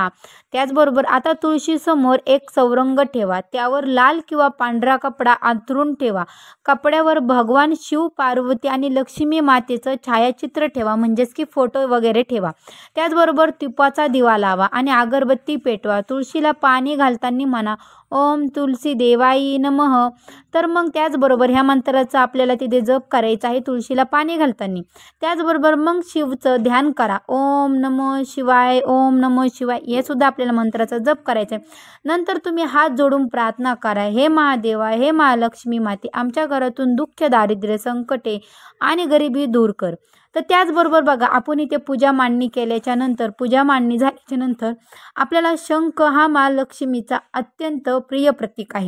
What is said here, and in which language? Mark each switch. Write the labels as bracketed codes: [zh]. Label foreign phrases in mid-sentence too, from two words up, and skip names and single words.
[mr] त्याचबरोबर आता तुळशीसमोर एक चौरंग ठेवा, त्यावर लाल किंवा पांढरा कपडा अंथरून ठेवा. कपड्यावर भगवान शिव, पार्वती आणि लक्ष्मी मातेचं छायाचित्र ठेवा, म्हणजेच की फोटो वगैरे ठेवा. त्याचबरोबर तुपाचा दिवा लावा आणि अगरबत्ती पेटवा. तुळशीला पाणी घालताना म्हणा, [sa] ओम तुलसी देवाई नमः. [mr] तर मग त्याचबरोबर ह्या मंत्राचा आपल्याला तिथे जप करायचा आहे तुळशीला पाणी घालताना. त्याचबरोबर मग शिवचं ध्यान करा, [sa] ओम नमः शिवाय, ओम नमः शिवाय, [mr] हे सुद्धा आपल्याला मंत्राचा जप करायचा आहे. नंतर तुम्ही हात जोडून प्रार्थना करा, हे महादेवा, हे महालक्ष्मी माते, आमच्या घरातून दुःख, दारिद्र्य, संकटे आणि गरिबी दूर कर. तर त्याचबरोबर बघा, आपण इथे पूजा मांडणी झाल्याच्या नंतर आपल्याला शंख हा महालक्ष्मीचा अत्यंत प्रिय प्रतीक आहे.